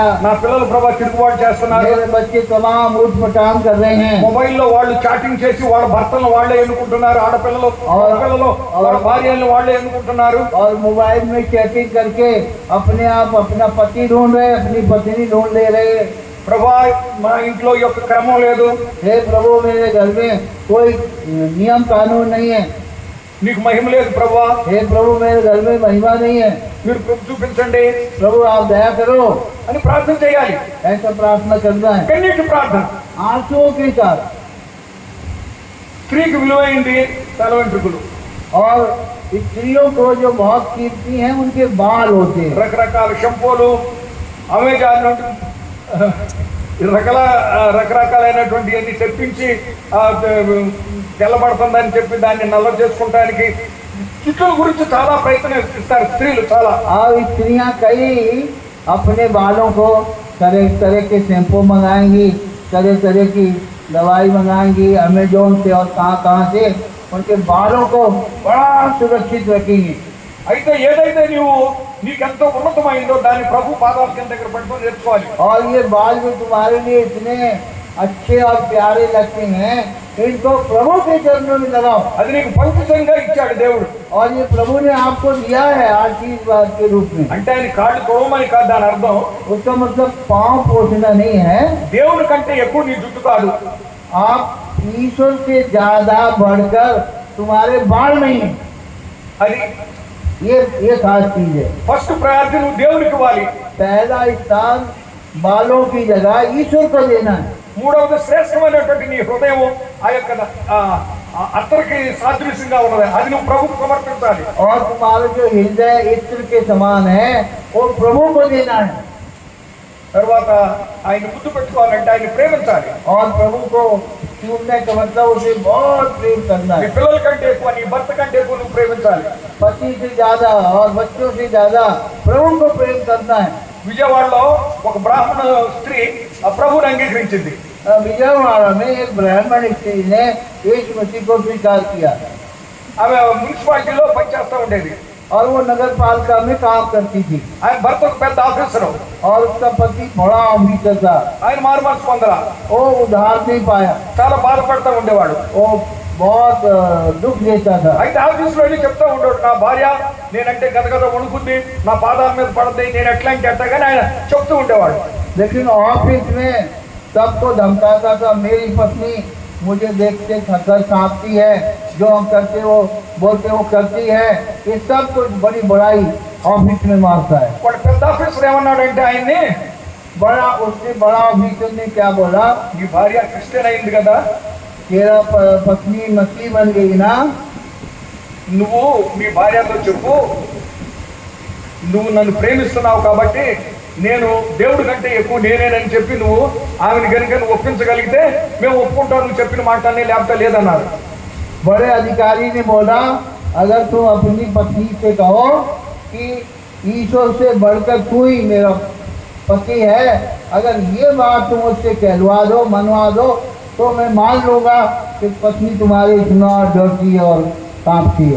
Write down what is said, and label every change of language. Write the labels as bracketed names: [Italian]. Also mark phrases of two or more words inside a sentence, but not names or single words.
[Telugu] నా పిల్లలు ప్రభా తిరుగుబాటు చేస్తున్నారు, [Hindi] मेरे बच्चे तमाम उठपटांग कर रहे हैं। [Telugu] మొబైల్లో వాళ్ళు చాటింగ్ చేసి వాళ్ళ భర్తలను వాళ్ళే ఎన్నుకుంటున్నారు, ఆడపిల్లలు వాళ్ళ భార్యలను వాళ్ళే ఎన్నుకుంటున్నారు. [Hindi] और मोबाइल में चैटिंग करके अपने आप अपना पति ढूंढ रहे, अपनी पत्नी ढूंढ ले रहे। [Telugu] ప్రభా మా ఇంట్లో ఈ యొక్క క్రమం లేదు, [Hindi] हे प्रभु मेरे घर में कोई नियम कानून नहीं है। [Telugu] నీకు మహిమ లేదు ప్రభా, [Hindi] हे प्रभु मेरे घर में महिमा नहीं है, [Telugu] మీరు కృప చూపించండి [Hindi] प्रभु आप दया करो, [Telugu] అని ప్రార్థన చేయాలి. [Hindi] ऐसा प्रार्थना करना है [Telugu] కన్నీటి ప్రార్థన. [Hindi] आंसुओं के साथ। [Telugu] స్త్రీకి విలువైంది తల వెంట్రుకలు. [Hindi] और स्त्रियों को जो बहुत कीमती हैं उनके बाल होते हैं। [Telugu] రకరకాల షంపూలు అమెజాన్ నుండి రకరకాలైనటువంటి అన్ని తెప్పించి తెల్లబడుతుందని చెప్పి దాన్ని నల్ల చేసుకోవడానికి జుట్టుల గురించి చాలా ప్రయత్నిస్తారు స్త్రీలు చాలా. [Hindi] और स्त्रियां कई अपने बालों को तरह तरह के शैम्पू मंगाएंगी, तरह तरह की दवाई मंगाएंगी अमेजोन से और कहाँ से उनके बालों को बड़ा सुरक्षित रखेंगी। [Telugu] అయితే ఏదైతే నీకెంతో ఉన్నతమైందో దాన్ని ప్రభు పాదాల కింద దగ్గర పట్టుకొని నేర్చుకోవాలి. [Hindi] और ये बाल जो तुम्हारे लिए इतने अच्छे और प्यारे लगते हैं इनको प्रभु के चरणों में लगाओ। [Telugu] అది నీకు పవిత్రంగా ఇచ్చాడు దేవుడు. [Hindi] और ये प्रभु ने आपको दिया है आशीर्वाद के रूप में। [Telugu] అంటే ఆయన కాళ్ళు తోమని కాదు దాని అర్థం. [Hindi] उसका मतलब पाँव पोछना नहीं है। [Telugu] దేవుని కంటే ఎక్కువ నీ జుట్టు కాదు. [Hindi] आप ईश्वर से ज्यादा बढ़कर तुम्हारे बाल नहीं है। [Telugu] అది [Hindi] ये खास चीज है। [English] first priority [Telugu] నువ్వు దేవునికి ఇవ్వాలి. [Hindi] पहला स्थान बालों की जगह ईश्वर को देना है। [Telugu] మూడవది శ్రేష్టమైనటువంటి నీ హృదయం ఆ యొక్క అత్తరికి సాదృశ్యంగా ఉన్నది, అది నువ్వు ప్రభుకు సమర్పించాలి. [Hindi] और तुम्हारा जो हृदय इत्र के समान है वो प्रभु को देना है। [Telugu] తర్వాత ఆయన ముద్దు పెట్టుకోవాలంటే ఆయన ప్రేమించాలి. [Hindi] और प्रभु को चूमने का मतलब उसे बहुत प्रेम करना [Telugu] నీ [Hindi] है। [Telugu] పిల్లల కంటే ఎక్కువ, నీ భర్త కంటే ఎక్కువ నువ్వు ప్రేమించాలి. [Hindi] पति से ज्यादा और बच्चों से ज्यादा प्रभु को प्रेम करना है। [Telugu] విజయవాడలో ఒక బ్రాహ్మణ స్త్రీ ఆ ప్రభువుని అంగీకరించింది. [Hindi] विजयवाड़ा में एक ब्राह्मण स्त्री ने यीशु मसीह को स्वीकार किया। [Telugu] ఆమె మున్సిపాలిటీలో పనిచేస్తూ ఉండేది. [Hindi] और वो नगर पालिका में काम करती थी। [Telugu] ఆయన భర్త ఒక పెద్ద ఆఫీసరు. [Hindi] और उसका पति बड़ा अमीर था। [Telugu] ఆయన మారు మనసు పొందలా, [Hindi] वो उधार नहीं पाया। [Telugu] చాలా బాధపడుతూ ఉండేవాడు. [Hindi] वो बहुत दुख देता था। [Telugu] అయితే ఆఫీస్లో వెళ్ళి చెప్తా ఉండేవాడు, నా భార్య నేనంటే గదగద వణుకుద్ది, నా పాదాల మీద పడద్ది, నేను ఎట్లా అంటే అట్టగానే ఆయన చెప్తూ ఉండేవాడు. [Hindi] लेकिन ऑफिस में सबको धमकाता था, मेरी पत्नी मुझे देखते थकर कांपती है, जो हम करते वो बोलते वो करती है, ये सब कुछ बड़ी बड़ाई ऑफिस में मारता है। [Telugu] వాడు పెద్ద ఆఫీసర్ ఏమన్నాడంటే ఆయన్ని, [Hindi] बड़ा उसने बड़ा ऑफिसर ने क्या बोला, [Telugu] నీ భార్య క్రిస్టియన్ అయింది కదా, [Hindi] तेरा पत्नी मसीह बन गई ना, [Telugu] నువ్వు మీ భార్యతో చెప్పు, నువ్వు నన్ను ప్రేమిస్తున్నావు కాబట్టి నేను దేవుడి కంటే ఎక్కువ నేనేనని చెప్పి నువ్వు ఆమెను కనుక నువ్వు ఒప్పించగలిగితే మేము ఒప్పుకుంటాం, నువ్వు చెప్పిన మాటని, లేకపోతే లేదన్నారు. [Hindi] बड़े अधिकारी ने बोला, अगर तुम अपनी पत्नी से कहो कि ईश्वर से बढ़कर तू ही मेरा पति है, अगर ये बात तुम उससे कहलवा दो, मनवा दो, तो मैं मान लूंगा कि पत्नी तुम्हारी इतना डरती है और कांपती है।